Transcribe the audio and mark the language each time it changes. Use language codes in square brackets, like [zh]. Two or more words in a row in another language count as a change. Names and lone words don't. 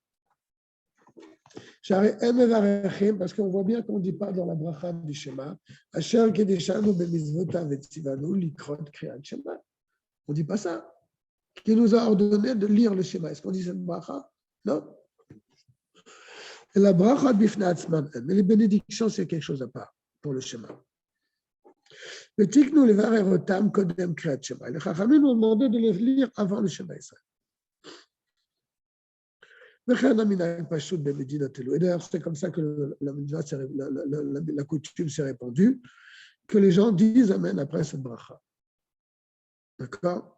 [fr] Parce qu'on voit bien qu'on ne dit pas dans la bracha du schéma, on ne dit pas ça. Qui nous a ordonné de lire le schéma. Est-ce qu'on dit cette bracha? Non. Et la bracha bifnatzman, mais les bénédictions, c'est quelque chose à part pour le schéma. [he] לה תקנו לברכותם קודם קריאת שמע. [fr] Les chachamim nous ont demandé de les lire avant le schéma Israël. Et d'ailleurs, c'est comme ça que la coutume s'est répandue, que les gens disent Amen après cette bracha. D'accord?